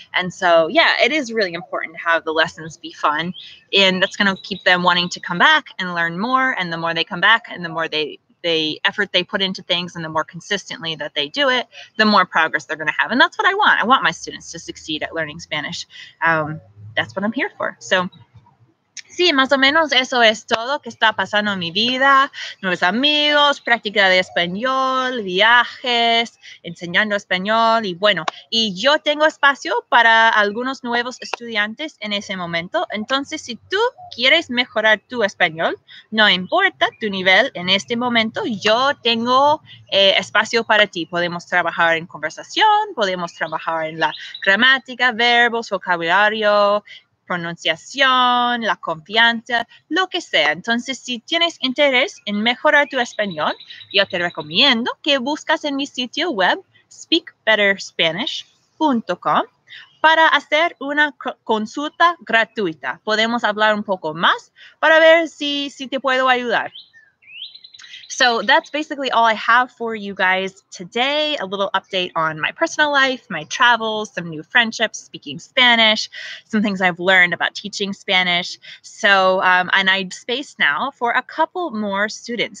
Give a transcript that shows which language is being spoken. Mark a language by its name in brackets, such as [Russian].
[English] And so, yeah, it is really important to have the lessons be fun, and that's going to keep them wanting to come back and learn more. And the more they come back and the more they effort they put into things, and the more consistently that they do it, the more progress they're going to have. And that's what I want. I want my students to succeed at learning Spanish. That's what I'm here for. So [Spanish] sí, más o menos eso es todo que está pasando en mi vida. Nuevos amigos, práctica de español, viajes, enseñando español. Y bueno, y yo tengo espacio para algunos nuevos estudiantes en ese momento. Entonces, si tú quieres mejorar tu español, no importa tu nivel en este momento, yo tengo espacio para ti. Podemos trabajar en conversación, podemos trabajar en la gramática, verbos, vocabulario, pronunciación, la confianza, lo que sea. Entonces, si tienes interés en mejorar tu español, yo te recomiendo que buscas en mi sitio web speakbetterspanish.com para hacer una consulta gratuita. Podemos hablar un poco más para ver si te puedo ayudar. [English] So that's basically all I have for you guys today. A little update on my personal life, my travels, some new friendships, speaking Spanish, some things I've learned about teaching Spanish. So, and I have space now for a couple more students.